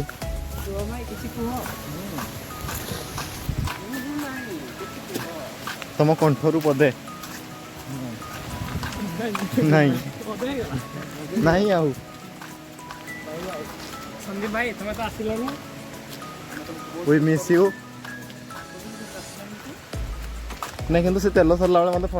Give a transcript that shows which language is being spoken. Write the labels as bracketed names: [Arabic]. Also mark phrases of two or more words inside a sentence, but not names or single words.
[Odia] କିଛି କୁହ ତମ କଣ୍ଠରୁ ପଦେ ନାଇଁ ନାଇଁ ଆଉ ସନ୍ଦୀପ ଭାଇ ତମେ ତ ଆସିଲନି [English] we miss you [Odia] ନାଇଁ କିନ୍ତୁ ସେ ତେଲ ସରିଲା ବେଳେ ମୋତେ